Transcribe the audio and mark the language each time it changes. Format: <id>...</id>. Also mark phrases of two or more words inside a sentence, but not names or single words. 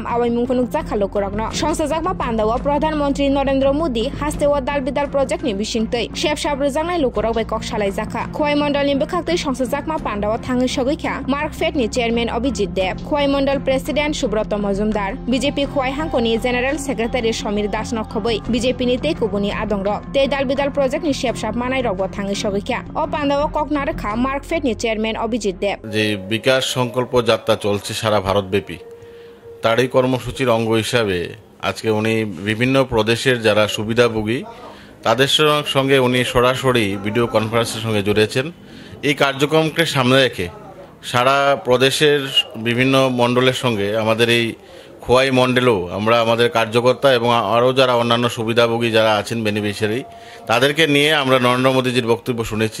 <brx>आवाइमुं फुनुकजा खालुकुरगनो संसजाकमा पान्दाव प्रधानमंत्री नरेंद्र मोदी हास्तेव दाल बिदाल प्रोजेक्टनि बिसिंतै शेपसाब रोजांनाय लुकुराव बै ककसालाय जाखा खवाई मंडलनि बखाखै संसजाकमा पान्दाव थाङै सगैखा मार्कफेडनि चेयरमैन अभिजित देव खवाई मंडल प्रेसिडेंट सुब्रत मजुमदार बीजेपी खवाई हांखनि</brx> <en>general secretary</en> <brx>समीर दास नखबै बीजेपी नि तेकुबुनि आदंग ते दाल बिदाल प्रोजेक्टनि शेपसाब मानाय रगब थाङै सगैखा अ पान्दाव ककनारखा मार्कफेडनि चेयरमैन अभिजित देव</brx> <bn>যে বিকাশ সংকল্প যাত্রা চলছে সারা ভারতব্যাপী তারই কর্মসূচির অঙ্গ হিসাবে আজকে উনি বিভিন্ন প্রদেশের যারা সুবিধাভোগী তাদের সঙ্গে উনি সরাসরি ভিডিও কনফারেন্সের সঙ্গে জুড়েছেন। এই কার্যক্রমকে সামনে রেখে সারা প্রদেশের বিভিন্ন মণ্ডলের সঙ্গে আমাদের এই খোয়াই মণ্ডলেও আমরা আমাদের কার্যকর্তা এবং আরও যারা অন্যান্য সুবিধাভোগী যারা আছেন বেনিফিশিয়ারি তাদেরকে নিয়ে আমরা নরেন্দ্র মোদীজির বক্তব্য শুনেছি।</bn>